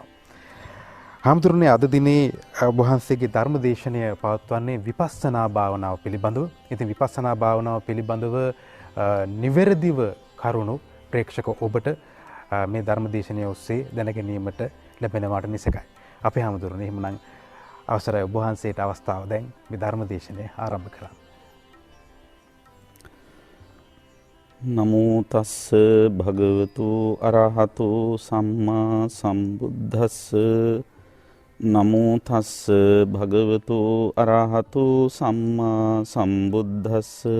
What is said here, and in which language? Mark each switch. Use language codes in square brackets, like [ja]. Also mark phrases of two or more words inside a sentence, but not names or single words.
[si] හාමුදුරනේ අද දිනේ ඔබ වහන්සේගේ ධර්ම දේශනය පවත්වන්නේ විපස්සනා භාවනාව පිළිබඳව. ඉතින් විපස්සනා භාවනාව පිළිබඳව නිවැරදිව කරුණු ප්‍රේක්ෂක ඔබට මේ ධර්ම දේශනය ඔස්සේ දැනගැනීමට ලැබෙනවාට නිසකයි. අපේ හාමුදුරනේ එහෙමනම් අවසරයි ඔබ වහන්සේට අවස්ථාව දැන් මේ ධර්ම දේශනය ආරම්භ කරන්න. [pi] නමෝ තස්ස භගවතු අරහතෝ සම්මා සම්බුද්දස්ස නමෝ තස්ස භගවතු අරහතෝ සම්මා සම්බුද්දස්ස